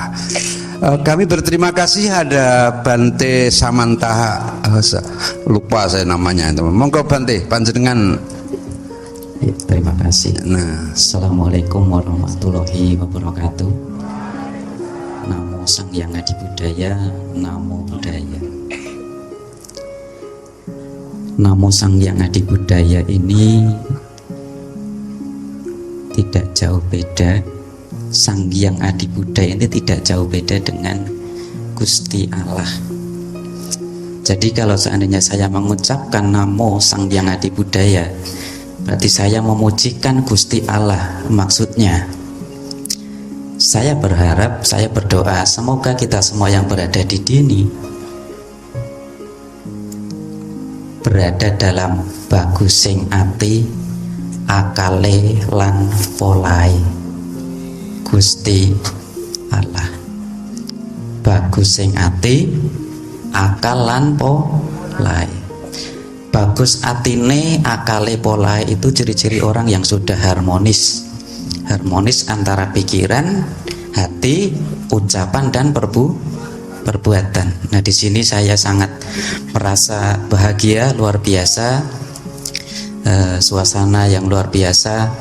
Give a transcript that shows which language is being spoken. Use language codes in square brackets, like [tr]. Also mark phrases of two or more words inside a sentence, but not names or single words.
[id] Kami berterima kasih ada Bante Samantaha, lupa saya namanya. [jv] Monggo Bante, panjenengan. [id] Ya, terima kasih. Nah, [ar] السلام عليكم ورحمة الله وبركاته. [pi] Namo Sang Hyang Adi Budaya, Namo Buddhaya. [id] Namo Sang Hyang Adi Budaya ini tidak jauh beda. Sang Hyang Adi Budaya ini tidak jauh beda dengan Gusti Allah. Jadi kalau seandainya saya mengucapkan Namo Sang Hyang Adi Budaya, berarti saya memujikan Gusti Allah. Maksudnya saya berharap, saya berdoa semoga kita semua yang berada di sini berada dalam [jv] bagusing ati, akale lan polai [id] Gusti Allah. [jv] Bagusing ati, akal lan polai. Bagus atine, akale polai [id] itu ciri-ciri orang yang sudah harmonis. Harmonis antara pikiran, hati, ucapan dan perbuatan. Nah, di sini saya sangat merasa bahagia, luar biasa, suasana yang luar biasa.